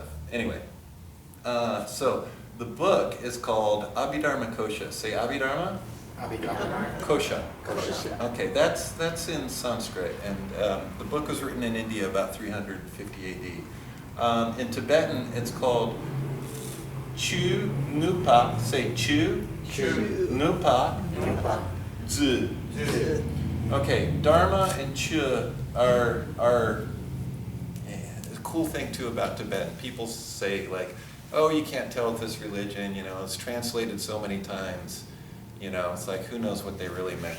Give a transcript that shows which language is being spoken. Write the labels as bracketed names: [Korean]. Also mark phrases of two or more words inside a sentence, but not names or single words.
[English] Anyway, so the book is called Abhidharma Kosha. Say Abhidharma? Abhidharma. Kosha. Kosha. Okay, that's in Sanskrit, and the book was written in India about 350 AD. In Tibetan, it's called Chu Nupa. Say Chu. Chu. Nupa. Nupa. Z. Okay, Dharma and Chu are the cool thing too about Tibetan. People say like, oh, you can't tell with this religion, you know, it's translated so many times, you know, it's like, who knows what they really meant.